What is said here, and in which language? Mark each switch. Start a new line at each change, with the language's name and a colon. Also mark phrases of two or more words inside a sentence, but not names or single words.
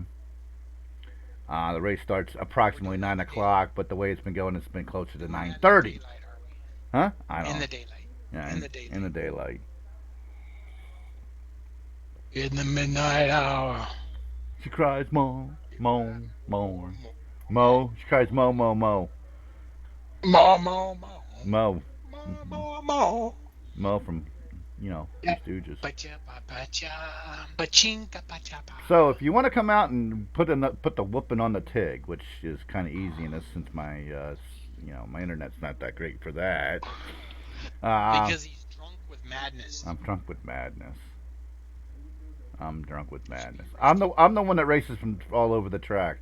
English: The race starts approximately 9 o'clock, but the way it's been going, it's been closer to 9:30. Huh? I don't know. In the daylight. Yeah, in the daylight. In the daylight. In the midnight hour. She cries, Mo, Mo, Mo. Mo. She cries, Mo, Mo, Mo. Mo, mo, mo. Mo. Mo, mo, mo. Mo from, Three Stooges. Bacha, bacha, bachinka, bacha, ba. So if you want to come out and put the whooping on the Tigg, which is kind of easy in this since my internet's not that great for that. Because he's drunk with madness. I'm drunk with madness. I'm drunk with madness. I'm the one that races from all over the track.